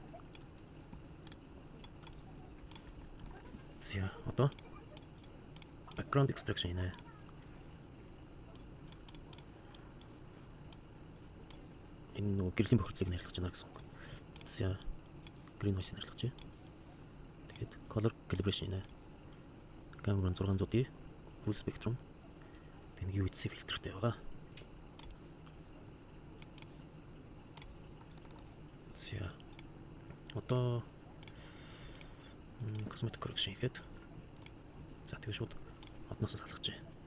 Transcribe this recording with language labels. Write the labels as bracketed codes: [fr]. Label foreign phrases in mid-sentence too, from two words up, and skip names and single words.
[mn] За одоо [en] background extraction [mn] нэ. Энэ нөгөө гэрлийн бохирдлыг нэрлэж байна гэсэн үг. За [en] green noise [mn] нэрлэж байна. Тэгээд [en] color calibration [mn] нэ. [en] Cameron 600D full spectrum. [mn] Тэгээд UHC фильтртэй байгаа. За одоо [en] cosmetic correction [mn] хийхэд за тэгээ шууд одноос салгаж байна.